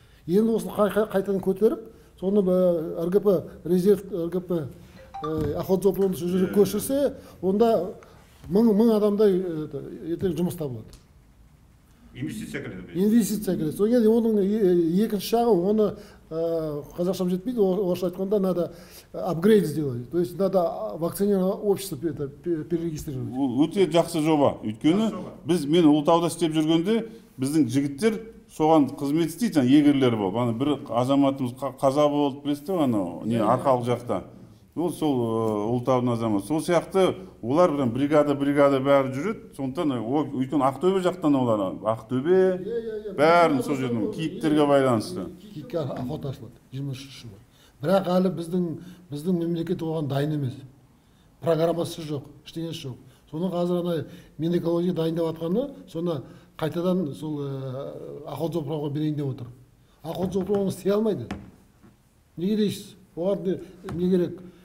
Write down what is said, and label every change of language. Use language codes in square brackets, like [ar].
[kk] Енді осыны қайтадан көтеріп, соны РГП, резерв РГП охотзоопромды жүріп көшірсе, онда мың адамдай ертең жұмыс табылады. Инвестиция кіреді. Инвестиция кіреді. Содан кейін оның екінші жағы, оны қазақшам жетпейді, орысша айтқанда [ru] надо апгрейд сделать. То есть надо вакцинирование общество перерегистрировать. [kk] Өте жақсы жоба. Өйткені мен Ұлытауда істеп жүргенде біздің жігіттер соған қызмет істейді, егерлер болып. Ана бір азаматымыз қаза болды, білесіздер ана Арқалық жақта. Ол сол Ұлытаудың азаматы. Сол сияқты олар бригада бәрі жүреді. Сондықтан өйткені Ақтөбе жақтан олар, Ақтөбе бәрін сол жердің киіктерге байланысты. Киікке охота ашылады 23 жылы. Бірақ әлі біздің мемлекет оған дайын емес. Программасы жоқ, ештеңесі жоқ. Соны қазір ана Минэкология дайындап жатқаны, соны қайтадан сол охотзоопромға берейін деп отыр. Охотзоопром істей алмайды. Неге дейсіз? Оған не керек?